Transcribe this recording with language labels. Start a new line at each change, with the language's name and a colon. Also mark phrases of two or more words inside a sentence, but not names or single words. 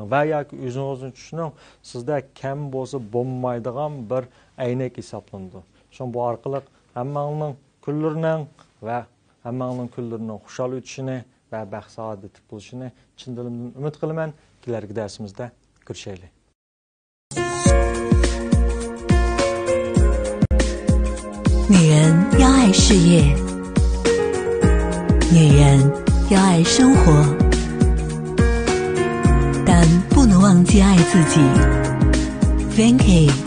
Uzbek: Va yoki o'zingizni tushuning, sizda kam bo'lsa bo'lmaydigan bir aynak hisoblandi. Shu bu orqali hammangning kunlarining va hammangning kunlarining xushal o'tishini va baxt saodat bo'lishini chin dilimdan umid qilaman. kelarki darsimizda ko'rishaylik.
Chinese: 女人要爱事业，女人要爱生活，但不能忘记爱自己。Vanky